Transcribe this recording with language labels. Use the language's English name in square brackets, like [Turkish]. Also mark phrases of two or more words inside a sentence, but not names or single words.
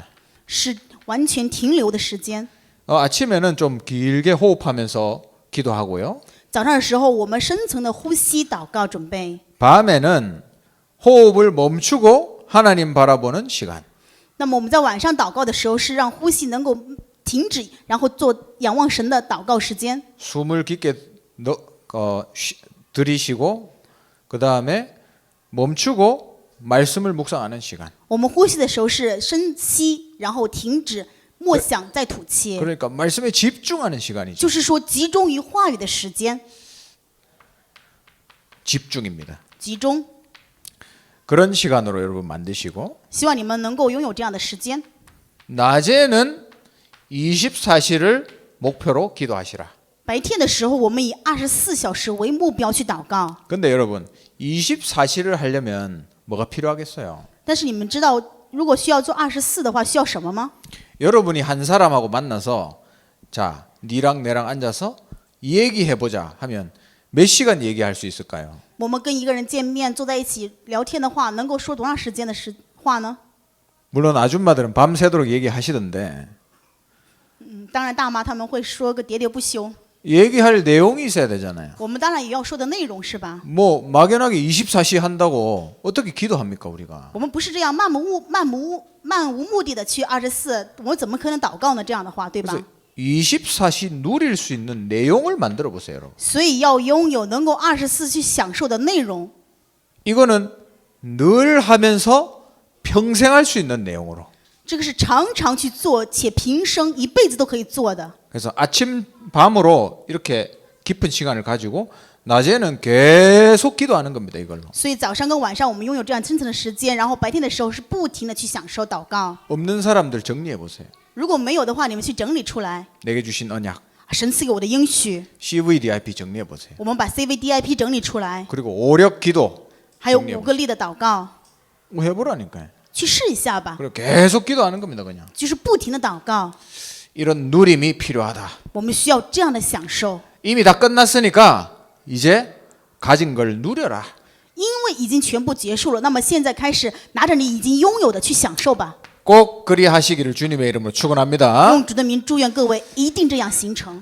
[Chinese] 是完全停留的时间。 [Korean] 아침에는 좀 길게 호흡하면서 기도하고요. [Chinese] 早上的时候，我们深层的呼吸祷告准备。 [Korean] 밤에는 호흡을 멈추고 하나님 바라보는 시간. [Chinese] 那么我们在晚上祷告的时候，是让呼吸能够停止，然后做仰望神的祷告时间。 [Korean] 숨을 깊게 들이쉬고 그 다음에 멈추고 말씀을 묵상하는 시간. [Chinese] 我们呼吸的时候是深吸，然后停止，默想，再吐气， [Korean] 그러니까 말씀에 집중하는 시간이죠. [Chinese] 就是说集中于话语的时间， [Korean] 집중입니다. [Chinese] 集中。 [Korean] 그런 시간으로 여러분 만드시고 [Chinese] 希望你们能够拥有这样的时间。 [Korean] 낮에는 24시를 목표로 기도하시라. [Chinese] 白天的时候，我们以24小时为目标去祷告。 [Korean] 근데 여러분 24시를 하려면 뭐가 필요하겠어요? [Chinese] 但是你们知道，如果需要做24的话，需要什么吗？ [Korean] 여러분이 한 사람하고 만나서 자, 니랑 내랑 앉아서 얘기해보자 하면 몇 시간 얘기할 수 있을까요? [Chinese] 我们跟一个人见面，坐在一起聊天的话，能够说多长时间的话呢？ [Korean] 물론 아줌마들은 밤새도록 얘기하시던데 [Chinese] 当然大妈他们会说个喋喋不休。 [Korean] 얘기할 내용이 있어야 되잖아요. [Chinese] 我们当然也要说的内容是吧？ [Korean] 뭐 막연하게 24시 한다고 어떻게 기도합니까 우리가? [Chinese] 我们不是这样漫无目的的去24，我们怎么可能祷告呢？这样的话，对吧？ [Korean] 그래서 24시 누릴 수 있는 내용을 만들어 보세요, 여러분. [Chinese] 所以要拥有能够24去享受的内容。 [Korean] 이거는 늘 하면서 평생 할 수 있는 내용으로. [Chinese] 这个是常常去做，且平生一辈子都可以做的。 [Korean] 그래서 아침 밤으로 이렇게 깊은 시간을 가지고 낮에는 계속 기도하는 겁니다, 이걸로. [Chinese] 所以早上跟晚上我们拥有这样深层的时间，然后白天的时候是不停的去享受祷告。 [Korean] 없는 사람들 정리해 보세요. [Chinese] 如果没有的话，你们去整理出来。 [Korean] 내게 주신 언약, [Chinese] 神赐给我的应许， [Korean] CVDIP 정리해 보세요. [Chinese] 我们把 CVDIP 整理出来， [Korean] 그리고 오력 기도 [Chinese] 还有5个力的祷告， [Korean] 뭐 해보라니까요. [Chinese] 去试一下吧。 [Korean] 그리고 계속 기도하는 겁니다, 그냥. [Chinese] 就是不停的祷告， [Korean] 이런 누림이 필요하다. [Chinese] 我们需要这样的享受， [Korean] 이미 다 끝났으니까 이제 가진 걸 누려라. [Chinese] 因为已经全部结束了。那么现在开始拿着你已经拥有的去享受吧。 [Korean] 꼭 그리 하시기를 주님의 이름으로 축원합니다. [Chinese] 用主的名祝愿各位一定这样形成。